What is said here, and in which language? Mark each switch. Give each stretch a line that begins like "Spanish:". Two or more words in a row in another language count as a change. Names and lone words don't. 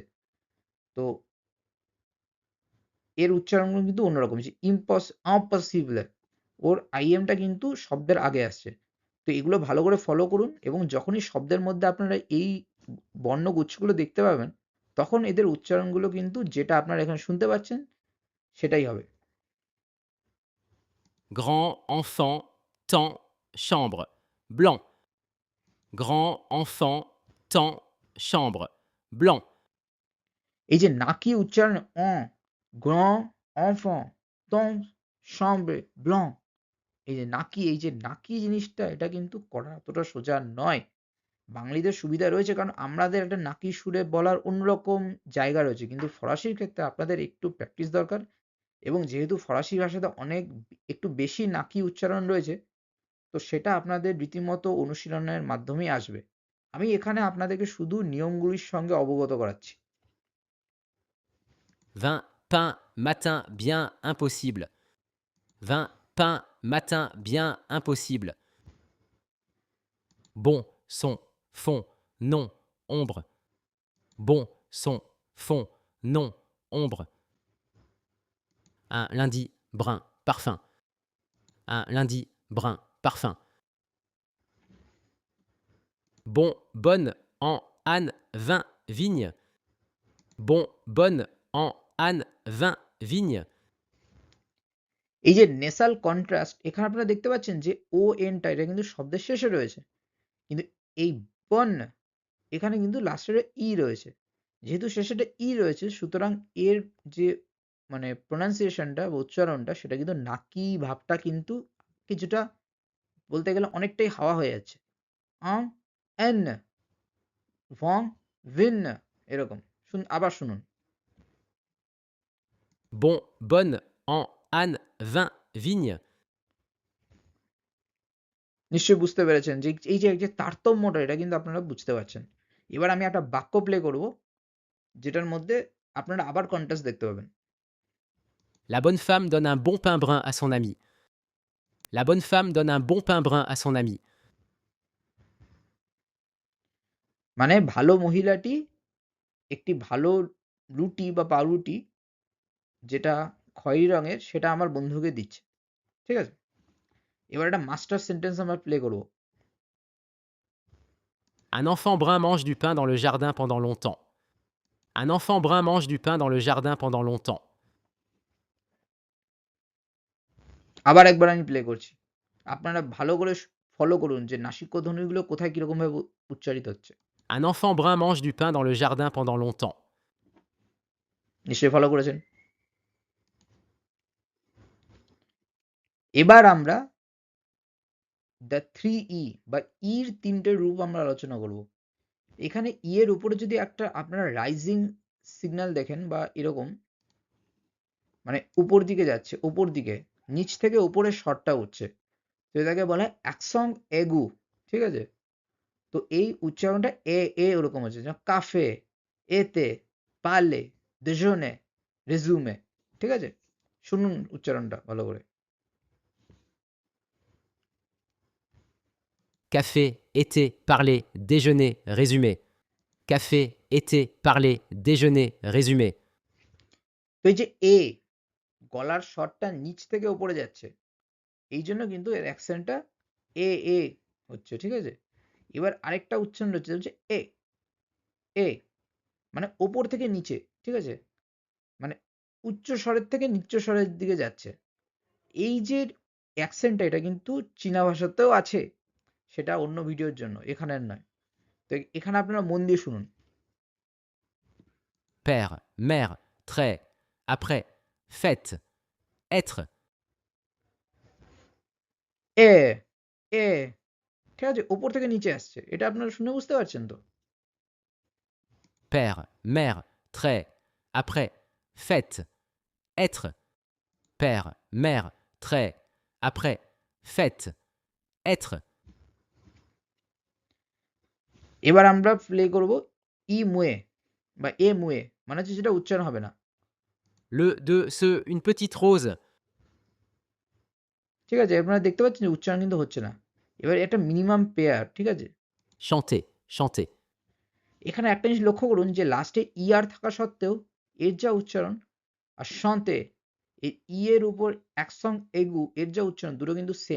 Bangla: তো এর উচ্চারণগুলো কিন্তু অন্যরকম, যে ইম্পসিবল, ওর আইএমটা কিন্তু শব্দের আগে আসছে। তো এগুলো ভালো করে ফলো করুন এবং যখনই শব্দের মধ্যে আপনারা এই বর্ণগুচ্ছগুলো দেখতে পাবেন, তখন এদের উচ্চারণগুলো কিন্তু যেটা আপনারা এখানে শুনতে পাচ্ছেন সেটাই হবে।
French: Grand enfant, temps, chambre, blanc. Grand enfant, temps, chambre, blanc.
Bangla: এই যে নাকি উচ্চারণ
French: grand enfant ton chambre blanc,
Bangla: এই যে নাকি জিনিসটা এটা কিন্তু করা এতটা সোজা নয়। বাঙালিদের সুবিধা রয়েছে কারণ আমাদের একটা নাকি সুরে বলার অন্যরকম জায়গা রয়েছে, কিন্তু ফরাসির ক্ষেত্রে আপনাদের একটু প্র্যাকটিস দরকার, এবং যেহেতু ফরাসি ভাষাতে অনেক একটু বেশি নাকি উচ্চারণ রয়েছে, তো সেটা আপনাদের রীতিমতো অনুশীলনের মাধ্যমেই আসবে। আমি এখানে আপনাদেরকে শুধু নিয়মগুলির সঙ্গে অবগত করাচ্ছি।
French: Vin, pain, matin, bien, impossible. Vin, pain, matin, bien, impossible. Bon, son, fond, non, ombre. Bon, son, fond, non, ombre. Un lundi, brun, parfum. Un lundi, brun, parfum. Bon, bonne, en, âne, vin, vigne. Bon, bonne, en, âne, vin, vigne.
Bangla: এই যে
English: nasal contrast,
Bangla: এখানে আপনারা দেখতে পাচ্ছেন যে ও এনটা এটা কিন্তু শব্দের শেষে রয়েছে, কিন্তু এই বন এখানে কিন্তু লাস্টের ই রয়েছে। যেহেতু শেষেটা ই রয়েছে, সুতরাং এর যে মানে প্রোনাউন্সিয়েশনটা বা উচ্চারণটা সেটা কিন্তু নাকি ভাবটা কিন্তু কিছুটা বলতে গেলে অনেকটাই হাওয়া হয়ে যাচ্ছে। আ এন ভং ভিন এরকম। আবার শুনুন।
French: Bon, bonne, en, âne, vin, vigne.
Bangla: নিশ্চয়ই বুঝতে পেরেছেন যে এই যে তারতম্যটা এটা কিন্তু আপনারা বুঝতে পারছেন। এবার আমি একটা বাক্য প্লে করব, যেটার মধ্যে আপনারা আবার কন্ট্রাস্ট দেখতে পাবেন।
French: La bonne femme donne un bon pain brun à son ami. La bonne femme donne un bon pain brun à son ami.
Bangla: মানে ভালো মহিলাটি একটি ভালো রুটি বা পাউরুটি যেটা খয়েরি রঙের সেটা আমার বন্ধুকে দিচ্ছে। ঠিক আছে? এবার একটা
English: master sentence
Bangla: আমরা প্লে করব।
French: Un enfant brun mange du pain dans le jardin pendant longtemps. Un enfant brun mange du pain dans le jardin pendant longtemps.
Bangla: আবার একবার আমি প্লে করছি। আপনারা ভালো করে ফলো করুন যে নাসিক্য ধ্বনিগুলো কোথায় কিরকম ভাবে উচ্চারিত হচ্ছে।
French: Un enfant brun mange du pain dans le jardin pendant longtemps.
Bangla: নিশ্চয়ই ফলো করেছেন। এবার আমরা
English: the three E
Bangla: বা ইর তিনটে রূপ আমরা আলোচনা করব। এখানে ই এর উপরে যদি একটা আপনারা রাইজিং সিগন্যাল দেখেন বা এরকম মানে উপর দিকে যাচ্ছে, উপর দিকে নিচ থেকে উপরের স্বরটা উঠছে, তো এটাকে বলা হয়
French: accent aigu.
Bangla: ঠিক আছে? তো এই উচ্চারণটা এ ওরকম হচ্ছে, যেমন
French: café, été, parler, déjeuner, résumé.
Bangla: ঠিক আছে? শুনুন উচ্চারণটা ভালো করে।
French: Café, été, parler, déjeuner, résumé. Café, été, parler, déjeuner, résumé.
Bangla: তো এই যে এ গলার স্বরটা নিচ থেকে উপরে যাচ্ছে, এই জন্য কিন্তু এর অ্যাকসেন্টটা এ হচ্ছে। ঠিক আছে? এবার আরেকটা উচ্চারণ হচ্ছে এ এ মানে ওপর থেকে নিচে। ঠিক আছে? মানে উচ্চ স্বরের থেকে নিচ্চ স্বরের দিকে যাচ্ছে। এই যে অ্যাকসেন্টটা এটা কিন্তু চীনা ভাষাতেও আছে, সেটা অন্য ভিডিওর জন্য, এখানের নয়। তো এখানে আপনারা মন দিয়ে শুনুন।
French: Père, mère, trait, après, fête, être.
Bangla: এ এ ঠিক আছে? ওপর থেকে নিচে আসছে, এটা আপনারা শুনে বুঝতে পারছেন তো?
French: Père, mère, trait, après, fête, être. Père, mère, trait, après, fête, être.
Bangla: এবার আমরা প্লে করব
French: e muet
Bangla: বা
French: e muet,
Bangla: মানে হচ্ছে যেটা উচ্চারণ হবে না।
French: Le, de, ce, une petite rose.
Bangla: ঠিক আছে? আপনারা দেখতে পাচ্ছেন যে উচ্চারণ কিন্তু হচ্ছে না। এবার এটা
English: minimum pair.
Bangla: ঠিক আছে?
French: Chanter, chanter.
Bangla: এখানে একটা জিনিস লক্ষ্য করুন যে লাস্টে ই আর থাকা সত্ত্বেও এর যা উচ্চারণ আর সন্তে এই ই এর উপর
French: accent aigu
Bangla: এর যা উচ্চারণ দুটো কিন্তু সেম।